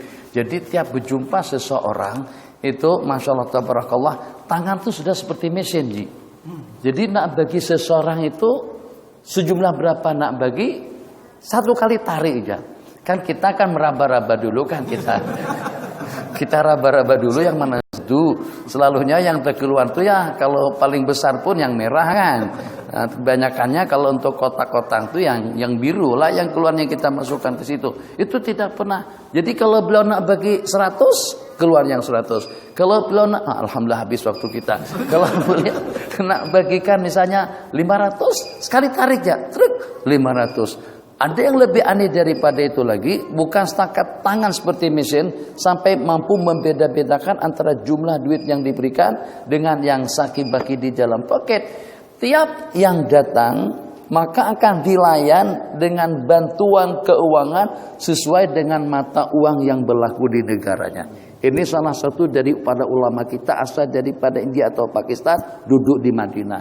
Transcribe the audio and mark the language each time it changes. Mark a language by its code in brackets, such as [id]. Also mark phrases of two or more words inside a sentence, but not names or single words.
[ms] Jadi tiap berjumpa seseorang itu, [ar] ما شاء الله تبارك الله, [ms] tangan itu sudah seperti mesin, Ji. Jadi nak bagi seseorang itu sejumlah berapa nak bagi, satu kali tarik aja. Kan kita kan meraba-raba dulu kan kita raba-raba dulu yang mana itu. Selalunya yang terkeluar itu ya kalau paling besar pun yang merah kan. Nah, kebanyakannya kalau untuk kotak-kotak itu yang biru lah yang keluarnya kita masukkan ke situ. Itu tidak pernah. Jadi kalau beliau nak bagi 100, keluar yang 100. Kalau beliau nak, alhamdulillah habis waktu kita. Kalau beliau nak bagikan misalnya 500, sekali tarik ya, truk 500. Ada yang lebih aneh daripada itu lagi, bukan setakat tangan seperti mesin, sampai mampu membeda-bedakan antara jumlah duit yang diberikan dengan yang saki-baki di dalam poket. Tiap yang datang, maka akan dilayan dengan bantuan keuangan sesuai dengan mata uang yang berlaku di negaranya. Ini salah satu dari para ulama kita asal daripada India atau Pakistan, duduk di Madinah.